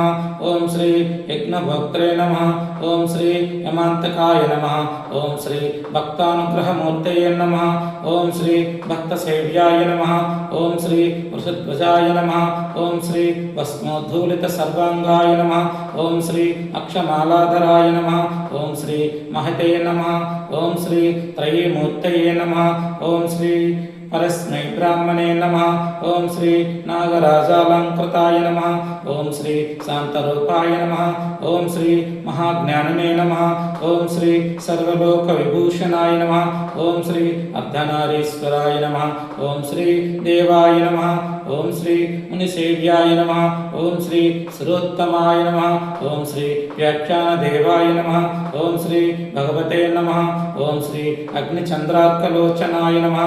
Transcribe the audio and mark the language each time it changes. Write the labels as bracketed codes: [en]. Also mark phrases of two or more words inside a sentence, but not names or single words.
[sa] ఓం శ్రీ యజ్ఞభోక్త్రే నమః. ఓం శ్రీ యమాంతకాయ నమః. ఓం శ్రీ భక్తానుగ్రహమూర్తయే నమః. ఓం శ్రీ భక్తసేవ్యాయ నమః. ఓం శ్రీ వృషధ్వజాయ నమః. ఓం శ్రీ భస్మోద్ధూలిత సర్వాంగాయ నమః. ఓం శ్రీ అక్షమాలాధరాయ నమః. ఓం శ్రీ महते नमः. ओम श्री त्रयीमूर्तये नमः. ओम श्री परस्मै ब्राह्मणे नमः. ओम श्री नागराजालंकृताय नमः. ओम श्री शांतरूपाय नमः. ओम श्री महाज्ञानिने नमः. ఓం శ్రీ సర్వలోక విభూషణాయ నమః. ఓం శ్రీ అర్ధనారీశ్వరాయ నమః. ఓం శ్రీ దేవాయ నమః. ఓం శ్రీ మునిసేవ్యాయ నమః. ఓం శ్రీ సురోత్తమాయ నమః. ఓం శ్రీ వ్యాఖ్యానదేవాయ నమః. ఓం శ్రీ భగవతే నమః. ఓం శ్రీ అగ్నిచంద్రార్కలోచనాయ నమః.